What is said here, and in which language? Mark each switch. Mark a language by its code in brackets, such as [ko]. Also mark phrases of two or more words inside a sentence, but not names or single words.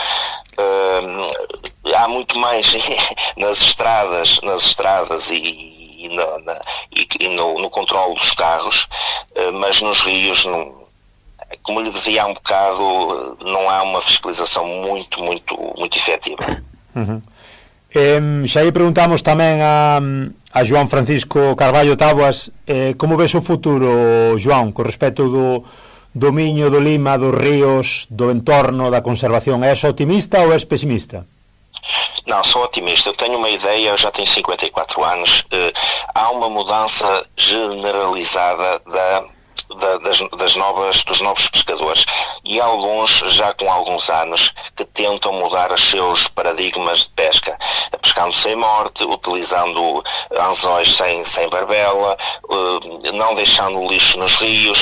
[pt] Há muito mais nas estradas e no controle dos carros, mas nos rios, como lhe dizia há um bocado, não há uma fiscalização muito efetiva. [gl] Xa aí preguntamos tamén a João Francisco Carballo Táboas, como ves o futuro, João, con respecto do Miño, do Lima, dos ríos, do entorno, da conservación? És optimista ou és pesimista? [pt] Não, sou otimista. Eu tenho uma ideia, eu já tenho 54 anos. Há uma mudança generalizada dos novos pescadores, e alguns já com alguns anos que tentam mudar os seus paradigmas de pesca, pescando sem morte, utilizando anzóis sem barbela, não deixando lixo nos rios.